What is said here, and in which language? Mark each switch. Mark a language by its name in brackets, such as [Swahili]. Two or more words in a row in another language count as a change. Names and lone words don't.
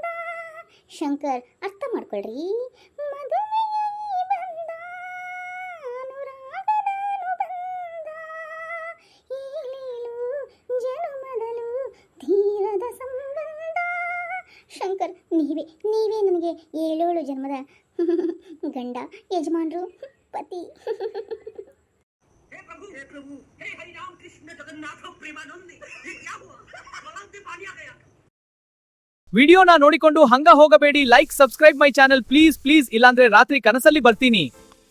[Kannada] ಶಂಕರ್ ಅರ್ಥ ಮಾಡ್ಕೊಳ್ರಿ. ತೀರದ ಸಂಬಂಧ. ಶಂಕರ್ ನೀವೇ ನನಗೆ 7 ಜನ್ಮದ ಗಂಡ, ಯಜಮಾನ್ರು, ಪತಿ. [Hindi] हे प्रभु, हे हरि राम कृष्ण जगन्नाथ प्रेमानंदी, ये क्या हुआ? गलाव से पानी आ गया। [Kannada] ವಿಡಿಯೋನ ನೋಡಿಕೊಂಡು ಹಂಗ ಹೋಗಬೇಡಿ. [English] Like, subscribe my channel please. [Kannada] ಇಲ್ಲಾಂದ್ರೆ ರಾತ್ರಿ ಕನಸಲ್ಲಿ ಬರ್ತೀನಿ.